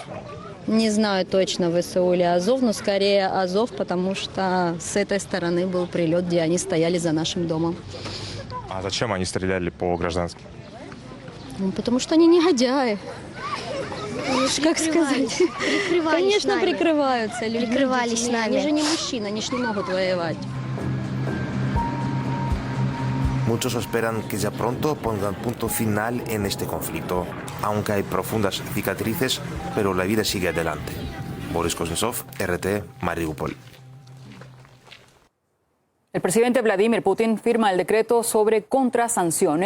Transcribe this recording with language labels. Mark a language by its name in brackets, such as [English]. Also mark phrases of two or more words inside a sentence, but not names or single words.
[Russian] Не знаю точно, ВСУ или Азов, но скорее Азов, потому что с этой стороны был прилет, где они стояли за нашим домом. А зачем они стреляли по гражданским? Ну, потому что они негодяи. Как сказать? Конечно, прикрываются. Прикрывались с нами. Они же не мужчины, они же не могут воевать. [Spanish] Muchos esperan que ya pronto pongan punto final en este conflicto, aunque hay profundas cicatrices, pero la vida sigue adelante. Boris Kuznetsov, RT, Mariupol. El presidente Vladimir Putin firma el decreto sobre contrasanciones.